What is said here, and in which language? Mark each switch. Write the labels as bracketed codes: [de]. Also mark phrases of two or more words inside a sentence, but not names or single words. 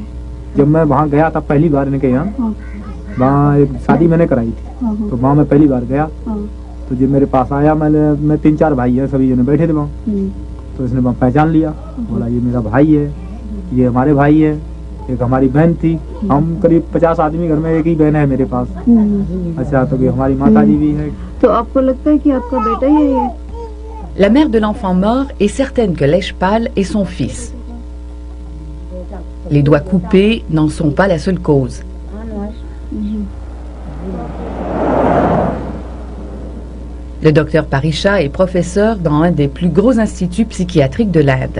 [hi] जब मैं वहाँ गया था पहली बार इनके यहाँ, वहाँ एक शादी मैंने कराई थी, तो वहाँ मैं पहली बार गया, तो जब मेरे पास आया मैं 3-4 भाई है, सभी जने बैठे थे वहाँ, तो इसने वहाँ पहचान लिया, बोला ये मेरा भाई है, ये हमारे भाई है, एक हमारी बहन थी, हम करीब 50 आदमी घर में, एक ही बहन है मेरे पास। अच्छा, तो ये हमारी माता जी भी है। तो आपको लगता है कि आपका बेटा ही है ये? [fr] La mère de l'enfant mort est certaine que Leshpal est son fils. Les doigts coupés n'en sont pas la seule cause. Le docteur Parisha est professeur dans un des plus gros instituts psychiatriques de l'Inde.